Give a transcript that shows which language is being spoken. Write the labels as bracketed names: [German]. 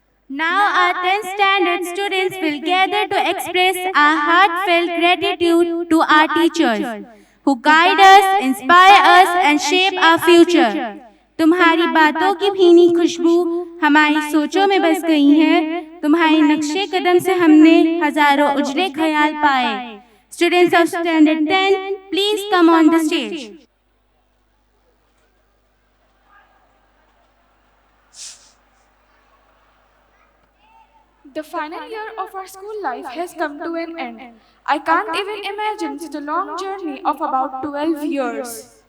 [English] Now our 10th standard students will gather to express our heartfelt gratitude to our teachers who guide us, inspire us and shape our future. [Hindi] तुम्हारी बातों की भीनी खुशबू हमारी सोचों में बस गई है। तुम्हारे नक्शे कदम से हमने हजारों उजले ख्याल पाए। [English] Students of Standard 10, please come on the stage. The final year of our school life has come to an end. I can't even imagine such a long journey of about 12 years.